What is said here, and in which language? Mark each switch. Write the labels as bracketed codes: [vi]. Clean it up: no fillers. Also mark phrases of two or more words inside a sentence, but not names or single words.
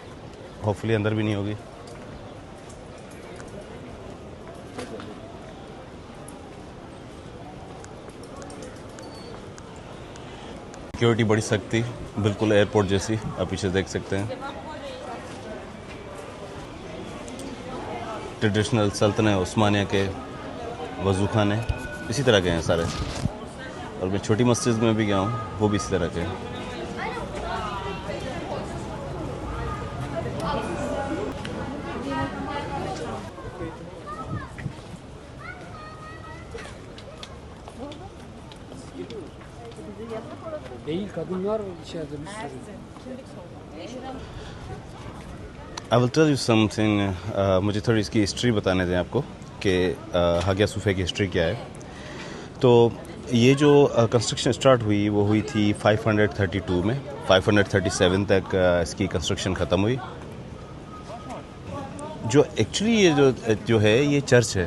[hi] होपफुली अंदर भी नहीं होगी. सिक्योरिटी बड़ी सख्त थी. बिल्कुल एयरपोर्ट जैसी. आप पीछे देख सकते हैं. ट्रेडिशनल सल्तनत उस्मानिया के वज़ू खाने इसी तरह के हैं सारे. और मैं छोटी मस्जिद में भी गया हूँ वो भी इसी तरह के हैं. [tr] Değil kadınlar içeride bir sürü. [en] I will tell you something. [hi] मुझे थोड़ी इसकी हिस्ट्री बताने दें आपको कि हगिया सूफे की हिस्ट्री क्या है. तो ये जो [en] construction start [hi] हुई वो हुई थी 532 में. 537 तक इसकी कंस्ट्रक्शन ख़त्म हुई. जो एक्चुअली ये जो है ये चर्च है.